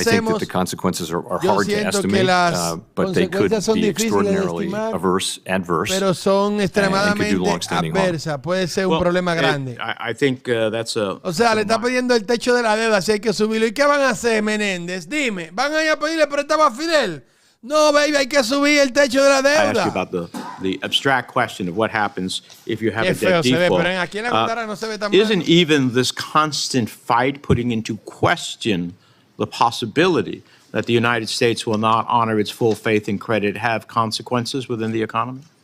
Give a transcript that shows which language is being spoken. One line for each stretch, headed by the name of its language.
English: I think that the consequences are hard to estimate, but they could be extraordinarily adverse,
Spanish: pero son extremadamente adversas. Puede ser un problema grande.
English: I think that's a...
Spanish: O sea, le está pidiendo el techo de la deuda, si hay que subirlo. ¿Y qué van a hacer, Menéndez? Dime, ¿van a ir a pedirle préstamo a Fidel? No, baby, hay que subir el techo de la deuda.
English: I asked you about the abstract question of what happens if you have a debt default. Isn't even this constant fight putting into question the possibility that the United States will not honor its full faith and credit have consequences within the economy?